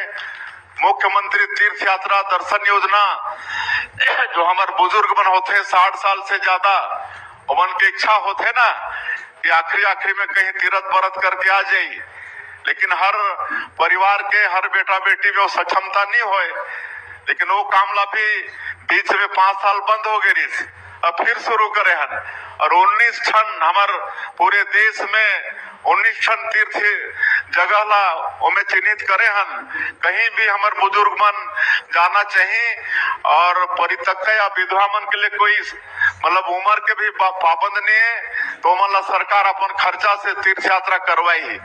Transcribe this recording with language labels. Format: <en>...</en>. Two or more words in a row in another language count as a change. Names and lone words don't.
<hne>मुख्यमंत्री तीर्थ यात्रा दर्शन योजना जो हमारे बुजुर्ग मन होते 60 साल से ज्यादा, उमन की इच्छा होते ना कि आखिरी में कहीं तीर्थ व्रत करके आ जाये, लेकिन हर परिवार के हर बेटा बेटी में वो सक्षमता नहीं होए। लेकिन वो कामला भी बीच में 5 साल बंद हो गई, अब फिर शुरू करे हन। और 19 ठन हमार पूरे देश में 19 ठन तीर्थ जगह ला उमें चिन्हित करे हन। कहीं भी हमार बुजुर्ग मन जाना चाहिए और परित्यक्ता या विधवा मन के लिए कोई मतलब उम्र के भी पाबंद नहीं है, तो मन ला सरकार अपन खर्चा से तीर्थ यात्रा करवाई।</hne>